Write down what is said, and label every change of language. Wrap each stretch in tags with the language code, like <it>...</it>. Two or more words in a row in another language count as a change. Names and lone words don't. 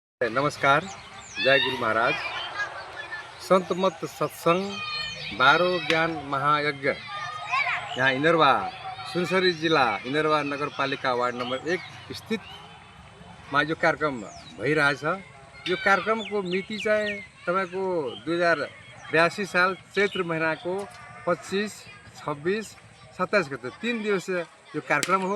<ne>नमस्कार, जय गुरु महाराज। संत मत सत्संग 12 ज्ञान महायज्ञ यहाँ इनरवा सुनसरी जिल्ला इनरवा नगरपालिका वार्ड नम्बर 1 स्थितमा यो कार्यक्रम भइरहेछ। यो कार्यक्रमको मिति चाहिँ तपाईको 2082 साल चैत्र महिनाको 25, 26, 27 गते 3 दिवसीय यो कार्यक्रम हो।</ne>